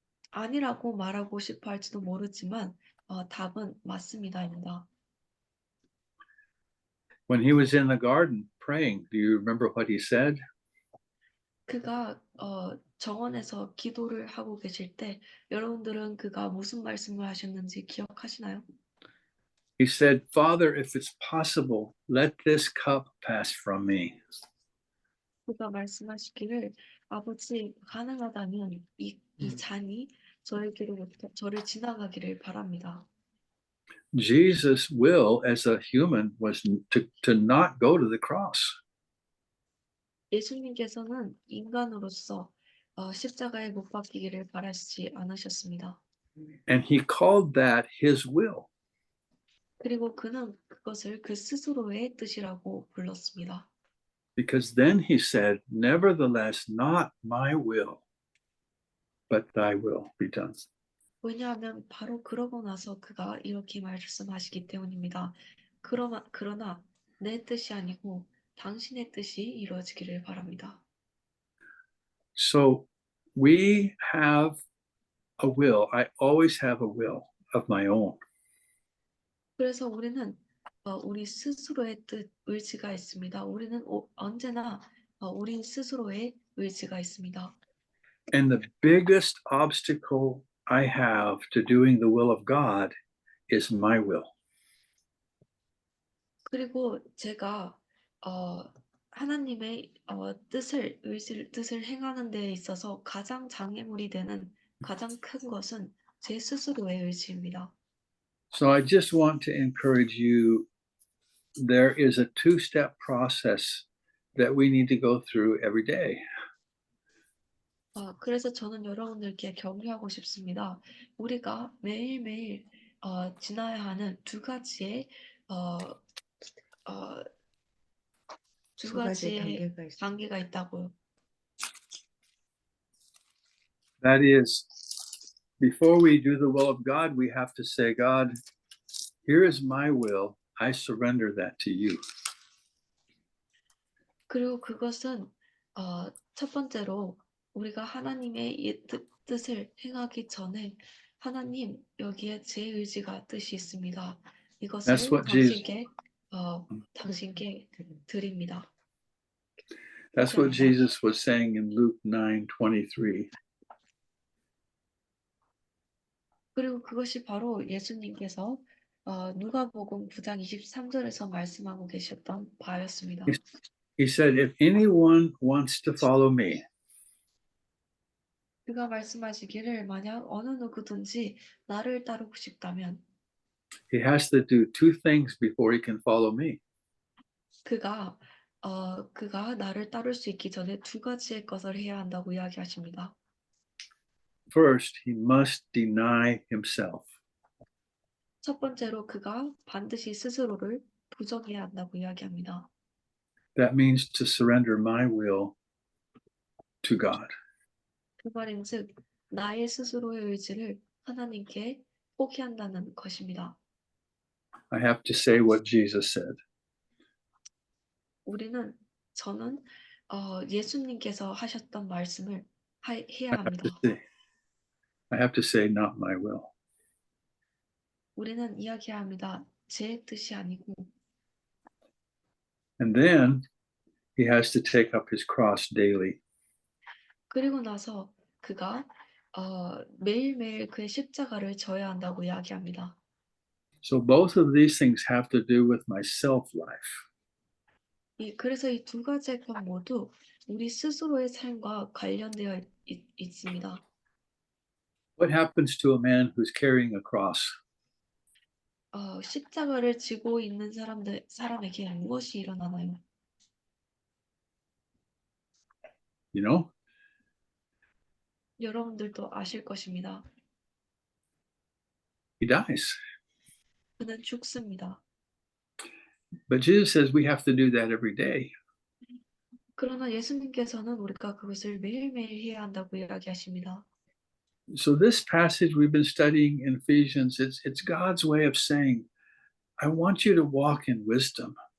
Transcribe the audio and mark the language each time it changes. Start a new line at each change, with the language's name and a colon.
Korean: 아니라고 말하고 싶어 할지도 모르지만 답은 맞습니다입니다.
English: When he was in the garden praying, do you remember what he said?
Korean: 그가 정원에서 기도를 하고 계실 때 여러분들은 그가 무슨 말씀을 하셨는지 기억하시나요?
English: He said, Father, if it's possible, let this cup pass from me.
Korean: 그가 말씀하시기를 아버지 가능하다면 이 잔이 저에게로부터 저를 지나가기를 바랍니다.
English: Jesus' will as a human was to not go to the cross.
Korean: 예수님께서는 인간으로서 십자가에 못 박히기를 바라시지 않으셨습니다.
English: And he called that his will.
Korean: 그리고 그는 그것을 그 스스로의 뜻이라고 불렀습니다.
English: Because then he said, nevertheless, not my will, but thy will be done.
Korean: 왜냐하면 바로 그러고 나서 그가 이렇게 말씀하시기 때문입니다. 그러나 내 뜻이 아니고 당신의 뜻이 이루어지기를 바랍니다.
English: So we have a will. I always have a will of my own.
Korean: 그래서 우리는 우리 스스로의 뜻, 의지가 있습니다. 우리는 언제나 우리 스스로의 의지가 있습니다.
English: And the biggest obstacle I have to doing the will of God is my will.
Korean: 그리고 제가 하나님의 뜻을 행하는 데 있어서 가장 장애물이 되는 가장 큰 것은 제 스스로의 의지입니다.
English: So I just want to encourage you. There is a two-step process that we need to go through every day.
Korean: 그래서 저는 여러분들께 격려하고 싶습니다. 우리가 매일매일 지나야 하는 두 가지의 두 가지의 단계가 있다고요.
English: That is, before we do the will of God, we have to say, God, here is my will. I surrender that to you.
Korean: 그리고 그것은 첫 번째로 우리가 하나님의 뜻을 행하기 전에 하나님 여기에 제 의지가 뜻이 있습니다. 이것을
English: That's what
Korean: 당신께 드립니다.
English: That's what Jesus was saying in Luke 9:23.
Korean: 그리고 그것이 바로 예수님께서 누가복음 9장 23절에서 말씀하고 계셨던 바였습니다.
English: He said, if anyone wants to follow me,
Korean: 그가 말씀하시기를 만약 어느 누구든지 나를 따르고 싶다면
English: he has to do two things before he can follow me.
Korean: 그가 나를 따를 수 있기 전에 두 가지의 것을 해야 한다고 이야기하십니다.
English: First, he must deny himself.
Korean: 첫 번째로 그가 반드시 스스로를 부정해야 한다고 이야기합니다.
English: That means to surrender my will to God.
Korean: 그 말인즉 나의 스스로의 의지를 하나님께 포기한다는 것입니다.
English: I have to say what Jesus said.
Korean: 저는 예수님께서 하셨던 말씀을 해야 합니다.
English: I have to say, not my will.
Korean: 우리는 이야기해야 합니다. 제 뜻이 아니고.
English: And then he has to take up his cross daily.
Korean: 그리고 나서 그가 매일매일 그의 십자가를 져야 한다고 이야기합니다.
English: So both of these things have to do with my self life.
Korean: 그래서 이 두 가지 것 모두 우리 스스로의 삶과 관련되어 있습니다.
English: What happens to a man who's carrying a cross?
Korean: 십자가를 지고 있는 사람에게 무엇이 일어나나요?
English: You know?
Korean: 여러분들도 아실 것입니다.
English: He dies.
Korean: 그는 죽습니다.
English: But Jesus says we have to do that every day.
Korean: 그러나 예수님께서는 우리가 그것을 매일매일 해야 한다고 이야기하십니다.
English: So this passage we've been studying in Ephesians, it's God's way of saying, I want you to walk in wisdom.